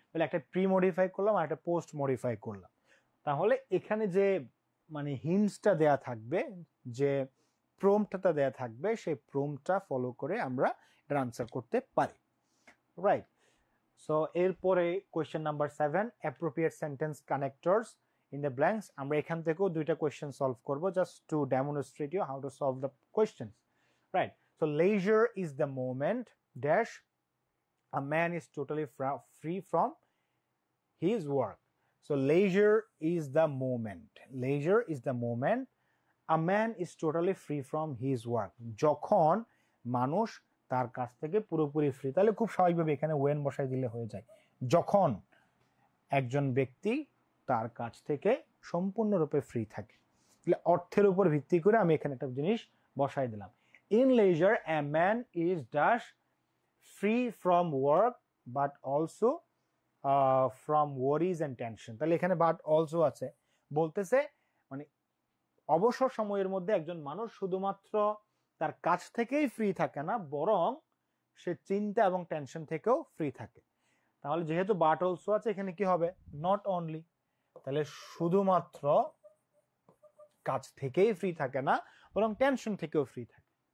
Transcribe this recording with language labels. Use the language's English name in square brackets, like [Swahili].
[Bangla] তাহলে একটা pre modify করলাম আর একটা পোস্ট মডিফাই করলাম। তাহলে এখানে যে মানে হিন্টসটা দেয়া থাকবে, যে প্রম্পটটা দেয়া থাকবে, সেই প্রম্পটটা ফলো করে আমরা এটা আনসার করতে পারি, রাইট? সো এরপরে question number 7, appropriate sentence connectors in the blanks. আমরা এখান থেকেও দুইটা কোয়েশ্চেন সলভ করব, [English] just to demonstrate you how to solve the questions, [Bangla] right? [English] So leisure is the moment dash a man is totally free from his work. So leisure is the moment, leisure is the moment a man is totally free from his work, [Bangla] যখন মানুষ তার কাছ থেকে পুরোপুরি free. তাহলে খুব স্বাভাবিকভাবে এখানে ওয়েন বসাই দিলে হয়ে যায়, যখন একজন ব্যক্তি তার কাছ থেকে সম্পূর্ণরূপে ফ্রি থাকে। তাহলে অর্থের উপর ভিত্তি করে আমি এখানে একটা জিনিস বসাই দিলাম, [English] in leisure a man is dash free from work but also from worries and tension। [Bangla] তাহলে এখানে but also আছে, বলতেছে মানে অবসর সময়ের মধ্যে একজন মানুষ শুধুমাত্র তার কাজ থেকেই ফ্রি থাকে না, বরং সে চিন্তা এবং টেনশন থেকেও ফ্রি থাকে। তাহলে যেহেতু বাট অলসো আছে, এখানে কি হবে? Not only. তাহলে শুধুমাত্র কাজ থেকেই ফ্রি থাকে না, বরং টেনশন থেকেও ফ্রি থাকে।